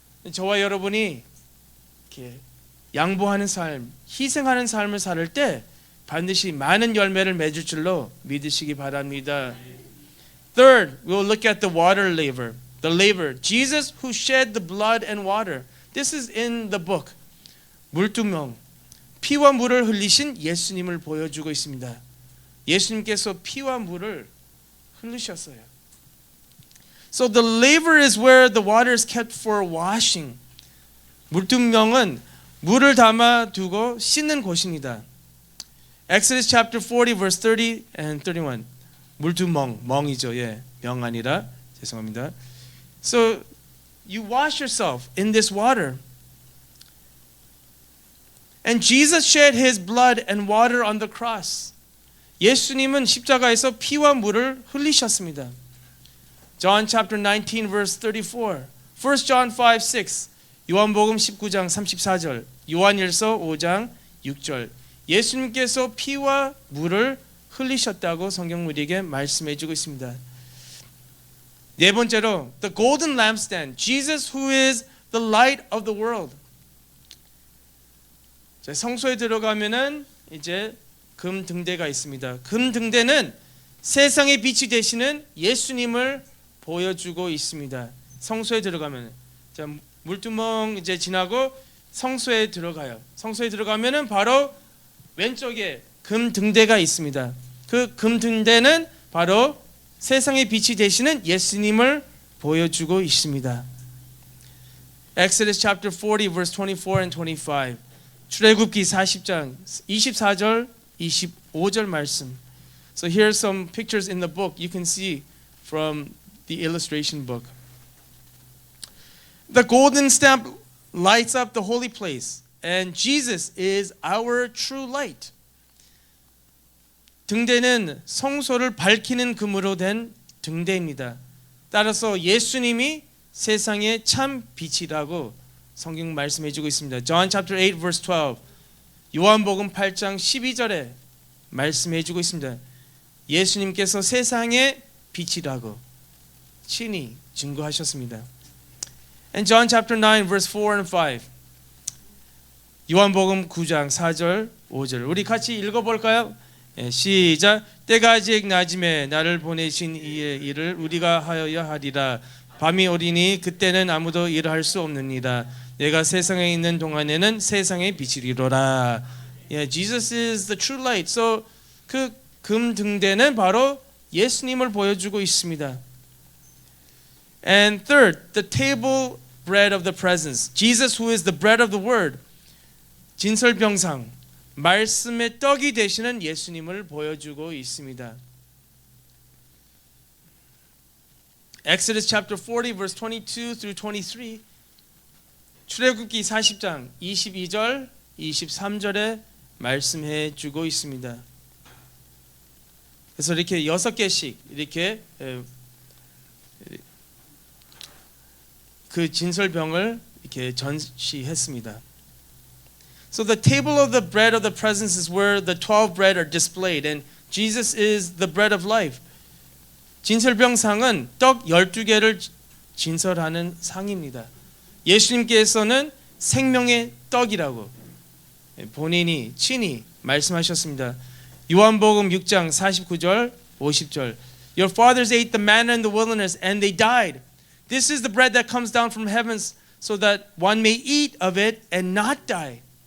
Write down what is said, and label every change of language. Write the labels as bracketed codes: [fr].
[ko] 저와 여러분이 이렇게 양보하는 삶, 희생하는 삶을 살 때 반드시 많은 열매를 맺을 줄로 믿으시기 바랍니다. [en] Third, we will look at the water laver. The laver, Jesus who shed the blood and water. This is in the book. [ko] 물두멍, 피와 물을 흘리신 예수님을 보여주고 있습니다. 예수님께서 피와 물을 흘리셨어요. [en] So the laver is where the water is kept for washing. [ko] 물두멍은 물을 담아 두고 씻는 곳입니다. [en] Exodus chapter 40 verse 30 and 31. [ko] 물두멍, 멍이죠. 예, 명 아니라 죄송합니다. [en] So you wash yourself in this water. And Jesus shed his blood and water on the cross. [ko] 예수님은 십자가에서 피와 물을 흘리셨습니다. [en] John chapter 19 verse 34. 1 John 5, 6. [ko] 요한복음 19장 34절. 요한일서 5장 6절. 예수님께서 피와 물을 흘리셨다고 성경 우리에게 말씀해 주고 있습니다. 네 번째로 [en] the golden lampstand. Jesus who is the light of the world. [ko] 성소에 들어가면은 이제 금 등대가 있습니다. 금 등대는 세상의 빛이 되시는 예수님을 보여주고 있습니다. 성소에 들어가면 자 물두멍 이제 지나고 성소에 들어가요. 성소에 들어가면은 바로 왼쪽에 금 등대가 있습니다. 그 금 등대는 바로 세상의 빛이 되시는 예수님을 보여주고 있습니다. [en] Exodus chapter 40 verse 24 and 25. [ko] 출애굽기 40장 24절 25절 말씀. [en] So here are some pictures in the book you can see from the illustration book. The golden stamp lights up the holy place, and Jesus is our true light. [ko] 등대는 성소를 밝히는 금으로 된 등대입니다. 따라서 예수님이 세상의 참 빛이라고 성경 말씀해 주고 있습니다. [en] John chapter 8 verse 12. [ko] 요한복음 8장 12절에 말씀해 주고 있습니다. 예수님께서 세상의 빛이라고 친히 증거하셨습니다. [en] And John chapter 9 verse 4 and 5. [ko] 요한복음 9장 4절 5절. 우리 같이 읽어 볼까요? 시작. 때가 아직 낮음에 나를 보내신 이의 일을 우리가 하여야 하리라. 밤이 오리니 그때는 아무도 일할 수 없느니라. 내가 세상에 있는 동안에는 세상의 빛이리로라. [en] Jesus is the true light. [ko] So 그 금 등대는 바로 예수님을 보여주고 있습니다. [en] And third, the table bread of the presence. Jesus who is the bread of the word. [ko] 진설병상. 말씀의 떡이 되시는 예수님을 보여주고 있습니다. [en] Exodus chapter 40 verse 22 through 23. [ko] 출애굽기 40장 22절 23절에 말씀해 주고 있습니다. 그래서 이렇게 6개씩 이렇게 그 진설병을 이렇게 전시했습니다. [en] So the table of the bread of the presence is where the 12 bread are displayed, and Jesus is the bread of life. [ko] 진설병상은 떡 12개를 진설하는 상입니다. 예수님께서는 생명의 떡이라고 본인이 친히 말씀하셨습니다. 요한복음 6장 49절 50절. [en] Your fathers ate the manna in the wilderness and they died. This is the bread that comes down from heavens so that one may eat of it and not die.